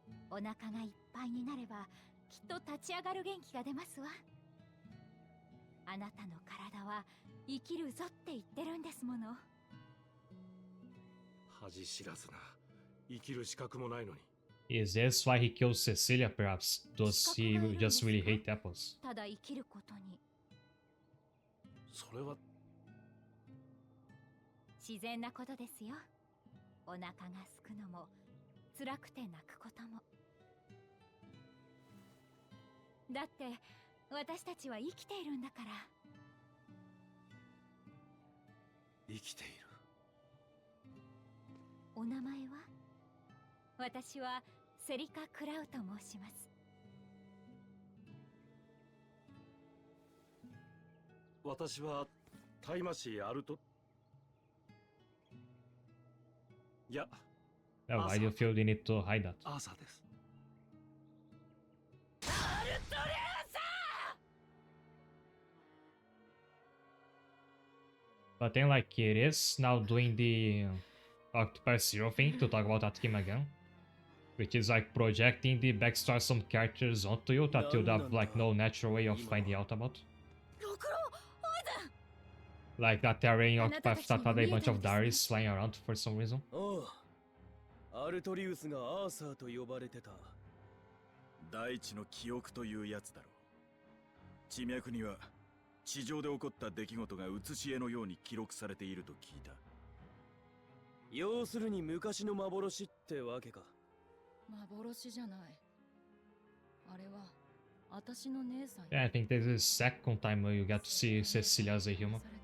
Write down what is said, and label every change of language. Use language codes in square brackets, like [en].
[ja] お腹がいっぱいになればきっと立ち上がる元気が出ますわ。あなたの体は生きるぞって言ってるんですもの。恥知らずな。生きる資格もないのに。 [en] Is this why he kills Cecilia, perhaps? Does he just really hate apples? [ja] ただ生きることに。それは自然なことですよ。お腹がすくのも辛くて泣くことも。だって私たちは生きているんだから。生きている。お名前は？私はセリカ・クラウと申します。私はタイマシーアルト。いや、 [en] Oh, why do you feel the need to hide that? [ja] アーサーです。アルトレアさん。 [en] But then, like, it is now doing the Octopi Zero thing to talk about that game again, which is like projecting the backstory of some characters onto you that you'd have like no natural way of finding out about. Like that area in Octopath that had a bunch of diaries flying around for some reason. [ja] アルトリウスがアーサーと呼ばれてた。大地の記憶というやつだろう。地脈には地上で起こった出来事が写し絵のように記録されていると聞いた。要するに昔の幻ってわけか。幻じゃない。あれは私の姉さん。 [en] Yeah, I think this is the second time you get to see Cecilia as a human.